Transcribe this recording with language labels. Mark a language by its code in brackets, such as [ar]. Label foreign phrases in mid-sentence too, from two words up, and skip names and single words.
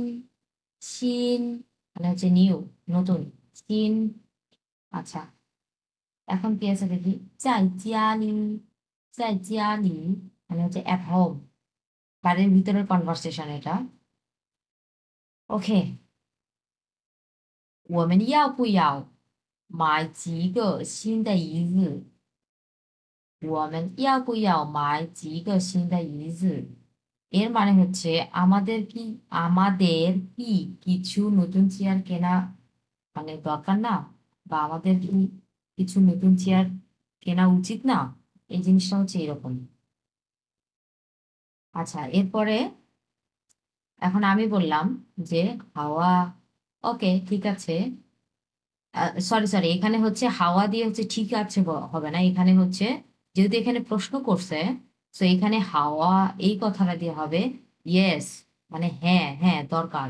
[bn] সিন মানে হচ্ছে নিউ, নতুন। সিন। আচ্ছা, এখন কি আছে দেখি। [zh] 在家里, 在家里 [bn] মানে হচ্ছে [en] at home, [bn] বাড়ির ভিতরের কনভারসেশন এটা। ওকে, [zh] 我们要不要买几个新的椅子？我们要不要买几个新的椅子？ [bn] এর মানে হচ্ছে আমাদের কি কিছু নতুন চেয়ার কেনা মানে দরকার না, বা আমাদের কি কিছু নতুন চেয়ার কেনা উচিত না, এই জিনিসটা হচ্ছে এরকম। আচ্ছা, এরপরে এখন আমি বললাম যে হাওয়া, ওকে ঠিক আছে, [en] sorry sorry, [bn] এখানে হচ্ছে হাওয়া দিয়ে হচ্ছে ঠিক আছে হবে না, এখানে হচ্ছে যেহেতু এখানে প্রশ্ন করছে, তো এখানে হাওয়া এই কথাটা দিয়ে হবে ইয়েস, মানে হ্যাঁ হ্যাঁ দরকার।